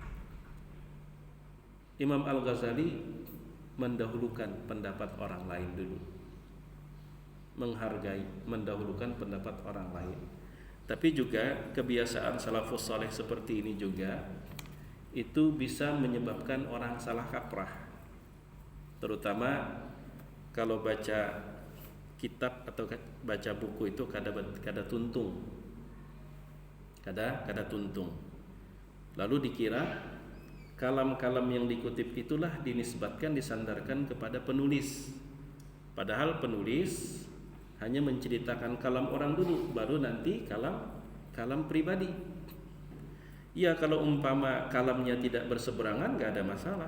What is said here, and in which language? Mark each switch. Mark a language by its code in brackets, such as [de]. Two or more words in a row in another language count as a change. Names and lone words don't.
[id] Imam Al-Ghazali mendahulukan pendapat orang lain dulu, menghargai, mendahulukan pendapat orang lain. Tapi juga kebiasaan salafus saleh seperti ini juga itu bisa menyebabkan orang salah kaprah, terutama kalau baca kitab atau baca buku itu [bjn] kada tuntung, kada tuntung, [id] lalu dikira kalam-kalam yang dikutip itulah dinisbatkan, disandarkan kepada penulis. Padahal penulis hanya menceritakan kalam orang dulu, baru nanti kalam pribadi. Ya, kalau umpama kalamnya tidak berseberangan, gak ada masalah.